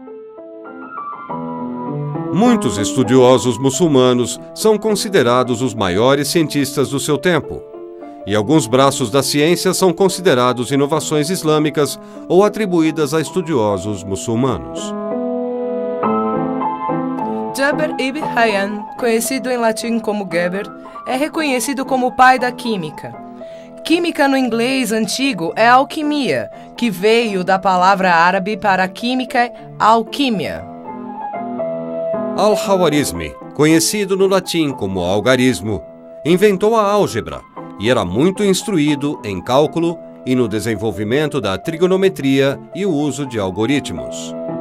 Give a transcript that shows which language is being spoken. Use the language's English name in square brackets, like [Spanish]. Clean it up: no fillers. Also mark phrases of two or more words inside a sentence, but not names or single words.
[Portuguese] Muitos estudiosos muçulmanos são considerados os maiores cientistas do seu tempo, e alguns braços da ciência são considerados inovações islâmicas ou atribuídas a estudiosos muçulmanos. Jabir ibn Hayyan, conhecido em latim como Geber, é reconhecido como o pai da química. Química no inglês antigo é alquimia, que veio da palavra árabe para química, alquímia. Al-Khwarizmi, conhecido no latim como algarismo, inventou a álgebra e era muito instruído em cálculo e no desenvolvimento da trigonometria e o uso de algoritmos.